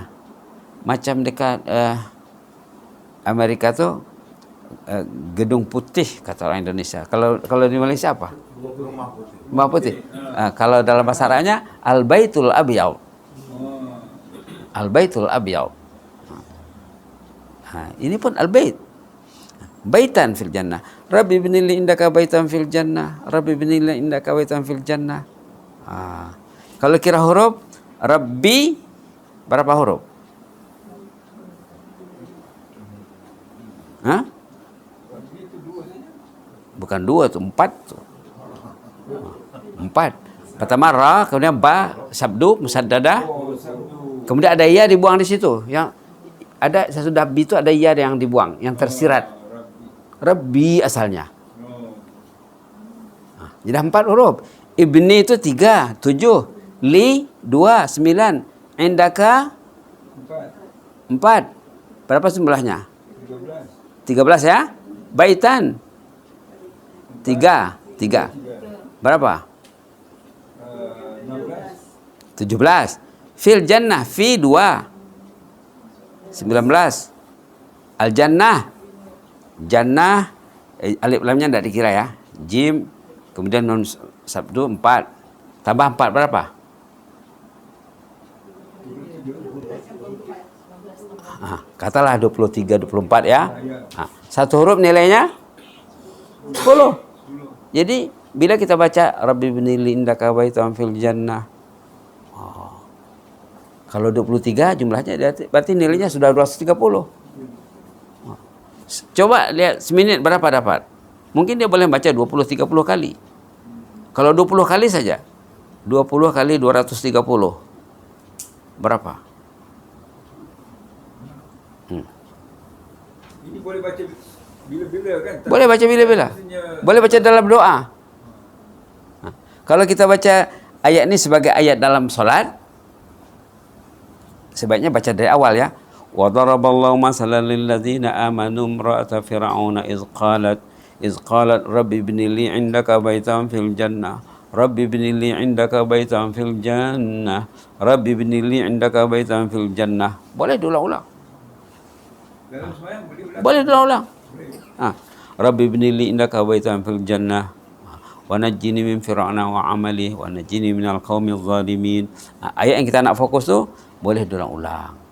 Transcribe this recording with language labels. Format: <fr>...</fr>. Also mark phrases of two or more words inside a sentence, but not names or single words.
<ms>Macam dekat Amerika tu</ms> <id>gedung putih</id> <ms>kata orang Indonesia. Kalau di Malaysia apa? Rumah putih. Kalau dalam bahasa Arabnya</ms> <ar>البيت الأبيض. البيت الأبيض.</ar> <ms>Ini pun Al-Bait.</ms> <ar>بيتا في الجنة. رب ابن لي عندك بيتا في الجنة. رب ابن لي عندك بيتا في الجنة.</ar> <ms>Kalau kira huruf Rabbi berapa huruf? Bukan 2 tu, 4 tu. 4. Pertama ra, kemudian ba, sabdu, musaddadah. Kemudian ada ya dibuang di situ. Yang ada sesudah bi itu ada ya yang dibuang, yang tersirat. Rabbi asalnya. Jadi 4 huruf. Ibni itu 3, 7. Li 2, 9. Indaka 4. Berapa jumlahnya? 13 ya. Baitan 3. Berapa? 17.</ms> <ar>في الجنة</ar> <ms>fi 2. 19. Al-jannah. Jannah, alif lamnya tidak dikira ya. Jim, kemudian nun sabdu 4. Tambah 4 berapa? Katalah 23, 24 ya. Satu huruf nilainya 10. Jadi bila kita baca</ms> <ar>رب ابن لي عندك بيتا في الجنة.</ar> <ms>Kalau 23 jumlahnya berarti nilainya sudah 230. Coba lihat seminit berapa dapat. Mungkin dia boleh baca 20-30 kali. Kalau 20 kali saja, 20 kali 230 berapa? Ini boleh baca bila-bila kan? Boleh baca bila-bila. Boleh baca dalam doa. Kalau kita baca ayat ini sebagai ayat dalam solat, sebaiknya baca dari awal ya.</ms> <ar>وضرب الله مثلا للذين آمنوا امرأة فرعون إذ قالت رب ابن لي عندك بيتا في الجنة رب ابن لي عندك بيتا في الجنة رب ابن لي عندك بيتا في الجنة.</ar> <ms>Boleh diulang-ulang. Dalam sembahyang boleh ulang. Boleh diulang-ulang.</ms> <ar>رب ابن لي عندك بيتا في الجنة ونجني من فرعون وعمله ونجني من القوم الظالمين.</ar> <ms>Ayat yang kita nak fokus tu boleh diulang-ulang.</ms>